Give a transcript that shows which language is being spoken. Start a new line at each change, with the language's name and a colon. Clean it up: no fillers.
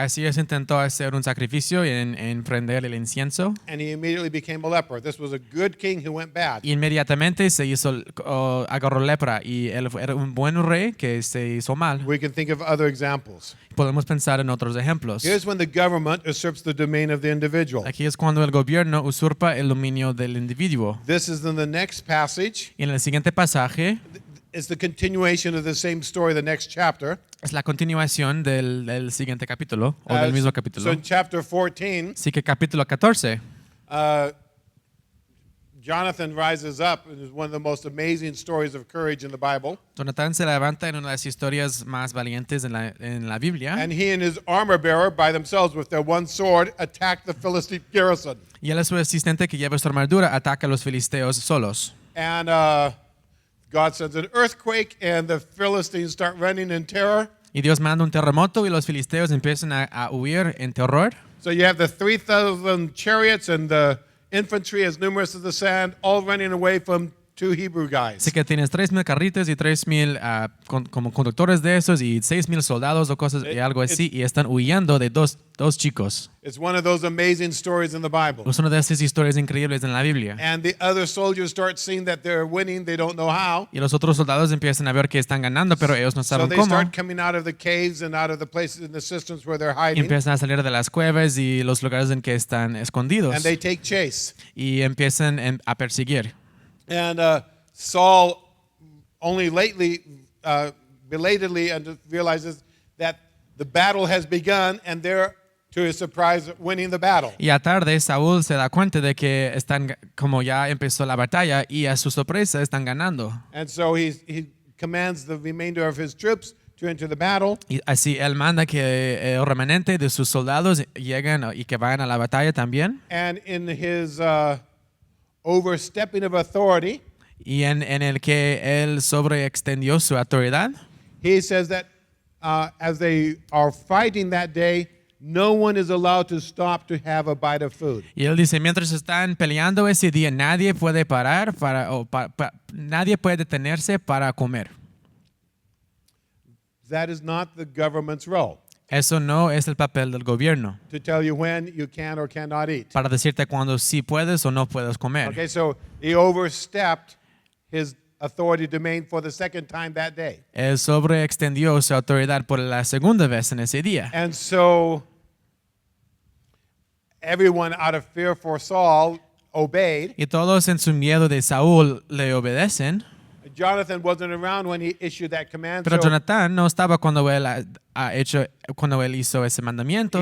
Spanish: Así es, intentó hacer un sacrificio en prender el incienso.
English: and he immediately became a leper. This was a good king who went bad.
Spanish: Inmediatamente agarró lepra y él era un buen rey que se hizo mal.
English: We can think of other examples.
Spanish: Podemos pensar en otros ejemplos.
English: Here's when the government usurps the domain of the individual.
Spanish: Aquí es cuando el gobierno usurpa el dominio del individuo.
English: This is in the next passage.
Spanish: Y en el siguiente pasaje
English: It's the continuation of the same story, the next chapter.
Spanish: es la continuación del siguiente capítulo o del mismo
English: So
Spanish: capítulo.
English: in chapter 14,
Spanish: Así que capítulo 14,
English: Jonathan rises up, and is one of the most amazing stories of courage in the Bible.
Spanish: Jonathan se levanta en una de las historias más valientes en la Biblia
English: And he and his armor bearer, by themselves with their one sword, attack the Philistine garrison.
Spanish: y él es su asistente que lleva su armadura, ataca a los filisteos solos.
English: And God sends an earthquake, and the Philistines start running in terror.
Spanish: Y Dios manda un terremoto y los filisteos empiezan a huir en terror.
English: So you have the 3,000 chariots and the infantry as numerous as the sand, all running away from two Hebrew guys.
Spanish: Así que tienes 3,000 carritos y 3,000 como conductores de esos y 6,000 soldados o cosas y algo así y están huyendo de dos chicos.
English: It's one of those amazing stories in the Bible.
Spanish: Es una de esas historias increíbles en la Biblia.
English: And the other soldiers start seeing that they're winning, they don't know how.
Spanish: Y los otros soldados empiezan a ver que están ganando, pero ellos no
English: So
Spanish: saben
English: they
Spanish: cómo.
English: start coming out of the caves and out of the places in the systems where they're
Spanish: Y
English: hiding.
Spanish: empiezan a salir de las cuevas y los lugares en que están escondidos.
English: And they take chase.
Spanish: Y empiezan a perseguir.
English: And Saul only lately, belatedly, realizes that the battle has begun, and they're, to his surprise, winning the battle.
Spanish: Y a tarde Saúl se da cuenta de que como ya empezó la batalla y a su sorpresa están ganando.
English: And so he commands the remainder of his troops to enter the battle.
Spanish: Y así él manda que el remanente de sus soldados lleguen y que vayan a la batalla también.
English: And in his overstepping of authority,
Spanish: Y en el que él sobreextendió su autoridad,
English: he says that as they are fighting that day, no one is allowed to stop to have a bite of food.
Spanish: y él dice, mientras están peleando ese día, nadie puede parar nadie puede detenerse para comer.
English: That is not the government's role,
Spanish: Eso no es el papel del gobierno,
English: to tell you when you can or cannot eat.
Spanish: para decirte cuando sí puedes o no puedes comer.
English: Okay, so he overstepped his authority domain for the second time that day.
Spanish: Él sobreextendió su autoridad por la segunda vez en ese día.
English: And so everyone out of fear for Saul obeyed.
Spanish: Y todos en su miedo de Saúl le obedecen.
English: Jonathan wasn't around when he issued that command.
Spanish: Pero
English: So
Spanish: Jonatán no estaba cuando él hizo ese mandamiento.